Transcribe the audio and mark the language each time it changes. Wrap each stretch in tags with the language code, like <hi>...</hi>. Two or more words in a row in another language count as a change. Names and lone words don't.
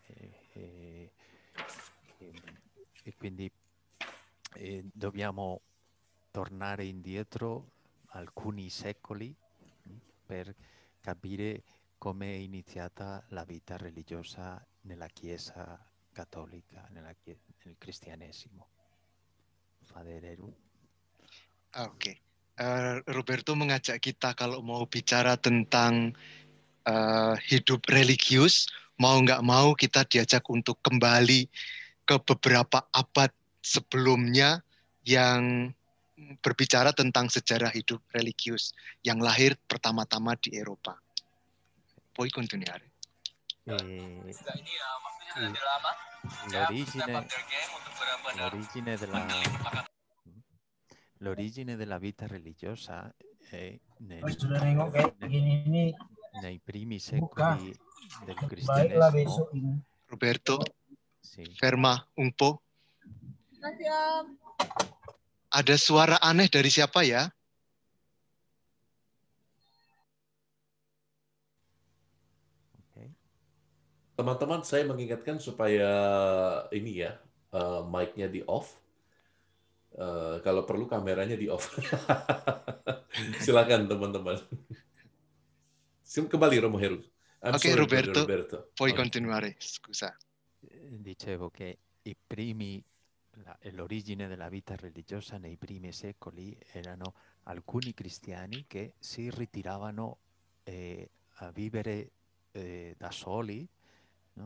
<it>E quindi dobbiamo tornare indietro alcuni secoli per capire come è iniziata la vita religiosa nella Chiesa cattolica, nel cristianesimo.</it> <en>Father Eru.</en> <id>Oke. Roberto mengajak kita kalau mau bicara tentang hidup religius, mau nggak mau kita diajak untuk kembali ke beberapa abad sebelumnya yang berbicara tentang sejarah hidup religius yang lahir pertama-tama di Eropa.</id> <it>Puoi continuare. L'origine della vita religiosa è nei primi secoli del cristianesimo. Roberto, Sì. ferma un po'.</it> <id>Ada suara aneh dari siapa ya? Okay. Teman-teman, saya mengingatkan supaya ini ya, mic-nya di off. Kalau perlu kameranya di off. Silakan teman-teman. Kembali Romo Heru. Oke,</id> <it>Roberto, puoi Okay. continuare, scusa. Dicevo che l'origine della vita religiosa nei primi secoli erano alcuni cristiani che si ritiravano a vivere da soli, no?</it>